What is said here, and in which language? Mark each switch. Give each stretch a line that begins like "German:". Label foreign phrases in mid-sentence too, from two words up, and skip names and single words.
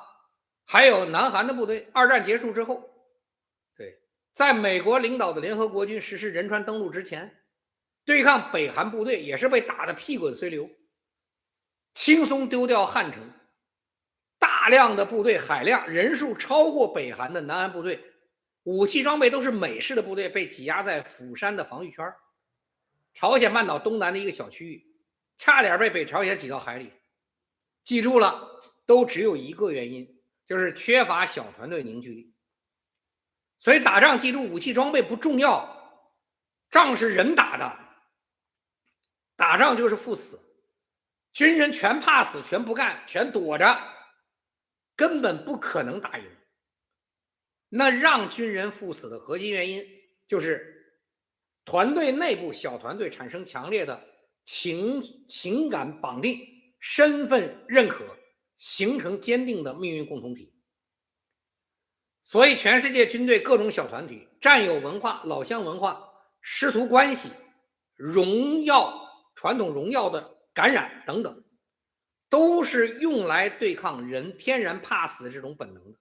Chinese: 還有南韓的部隊，二戰結束之後，在美國領導的聯合國軍實施仁川登陸之前， 對抗北韓部隊也是被打得屁滾碎流，輕鬆丟掉漢城，大量的部隊海量，人數超過北韓的南韓部队，武器裝備都是美式的部队，被擠壓在釜山的防御圈，朝鮮半島東南的一個小區域，差點被北朝鮮擠到海裡。記住了，都只有一個原因，就是缺乏小團隊凝聚力。所以打仗，记住，武器裝備不重要，仗是人打的，打仗就是赴死，军人全怕死，全不干，全躲着，根本不可能打赢。那讓軍人赴死的核心原因，就是团队内部小团队產生強烈的情感綁定，身份認可，形成堅定的命運共同體。所以全世界軍隊各種小團體，戰友文化、老鄉文化、師徒關係、榮耀、傳統榮耀的感染等等，都是用來對抗人天然怕死的這種本能的。